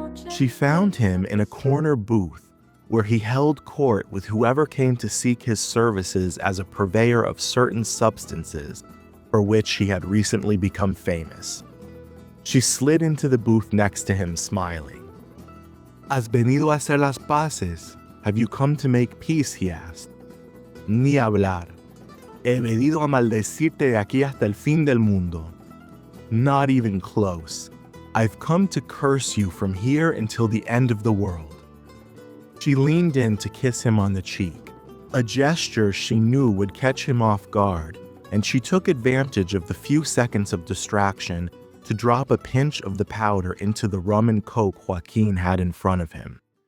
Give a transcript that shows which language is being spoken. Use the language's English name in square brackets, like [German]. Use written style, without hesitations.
[English] She found him in a corner booth, where he held court with whoever came to seek his services as a purveyor of certain substances for which he had recently become famous. She slid into the booth next to him, smiling. [Spanish] ¿Has venido a hacer las paces? [English] Have you come to make peace? He asked. [Spanish] Ni hablar. He venido a maldecirte de aquí hasta el fin del mundo. [English] Not even close. I've come to curse you from here until the end of the world. She leaned in to kiss him on the cheek, a gesture she knew would catch him off guard, and she took advantage of the few seconds of distraction to drop a pinch of the powder into the rum and coke Joaquin had in front of him.